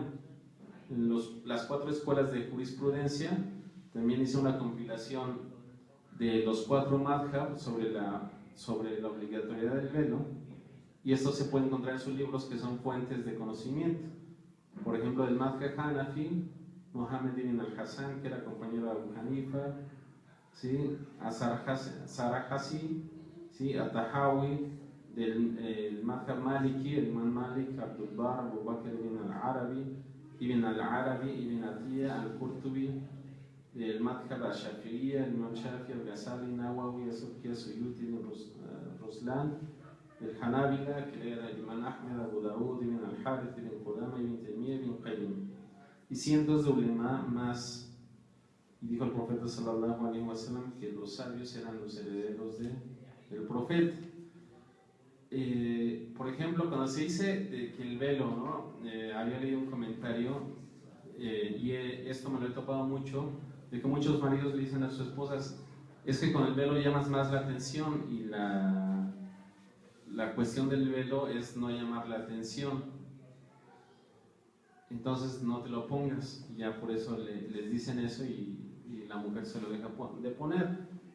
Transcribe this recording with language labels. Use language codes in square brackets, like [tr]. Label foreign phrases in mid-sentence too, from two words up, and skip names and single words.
[es] Las 4 escuelas de jurisprudencia, también hice una compilación de los 4 madhhab sobre la obligatoriedad del velo, y esto se puede encontrar en sus libros, que son fuentes de conocimiento. Por ejemplo, del Madhhab Hanafi, Mohammed ibn al-Hassan, que era compañero de Abu Hanifa, ¿sí? Sarajasi, ¿sí? At-Tahawi, del Madhhab Maliki, el Imam Malik, Abdul Bar, Abu Bakr ibn al-Arabi, ibn Atiyah, al-Qurtubi, del Madhhab al-Shafi'iyya, el Imam Shafi, al-Ghazali, Nawawi, al-Subki, al-Suyuti, ibn Ruslan, el Hanabila, que era el Imam Ahmed, Abu Dawud, ibn al-Harith, ibn Qudama, ibn Taymiyyah, ibn Qayyim, y cientos de ulema más. Y dijo el profeta [ar] صلى الله عليه وسلم [es] que los sabios eran los herederos del profeta. Por ejemplo, cuando se dice que el velo, ¿no? Había leído un comentario y esto me lo he topado mucho, de que muchos maridos le dicen a sus esposas, es que con el velo llamas más la atención, y la cuestión del velo es no llamar la atención, entonces no te lo pongas, y ya por eso les dicen eso, y la mujer se lo deja de poner.